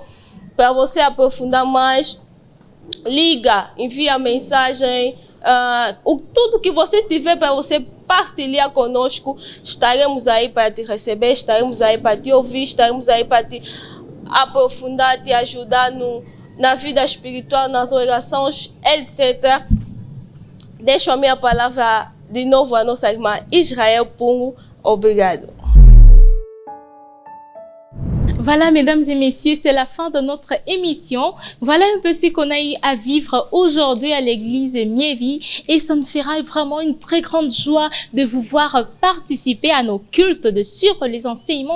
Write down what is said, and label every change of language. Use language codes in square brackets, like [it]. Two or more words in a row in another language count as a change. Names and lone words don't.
[pt] Para você aprofundar mais, liga, envia mensagem, tudo que você tiver para você partilhar conosco, estaremos aí para te receber, estaremos aí para te ouvir, estaremos aí para te aprofundar, te ajudar na vida espiritual, nas orações, etc. Deixo a minha palavra de novo à nossa irmã Israel Pungo. Obrigado. [fr] Voilà, mesdames et messieurs, c'est la fin de notre émission. Voilà un peu ce qu'on a eu à vivre aujourd'hui à l'église Mievi. Et ça nous fera vraiment une très grande joie de vous voir participer à nos cultes, de suivre les enseignements.